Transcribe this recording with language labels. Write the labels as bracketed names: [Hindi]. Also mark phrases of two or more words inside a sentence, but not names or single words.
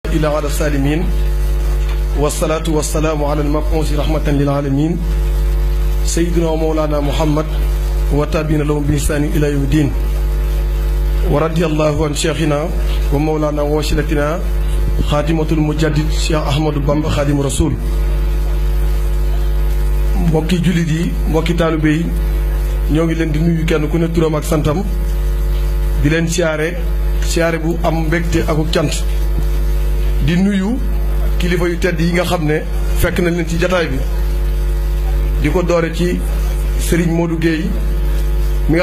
[Arabic] إلا على السالمين والصلاة والسلام على المبعوث رحمة للعالمين سيدنا ومولانا محمد وتابعين لهم بإحسان إلى يوم الدين ورضي الله عن شيخنا ومولانا ووسيلتنا خاتمة المجدد شيخ أحمد بامبا خادم رسول [Wolof] mbokki jullit yi mbokki taalibe yi ñoo ngi leen di nuyu kenn ku ne turam ak santam di leen siyaare bu am mbégte ak cant di nuyu kilifa yu tedd yi nga xam ne fekk nañ leen ci jataay bi di ko doore ci Serigne Modou Gueye mi nga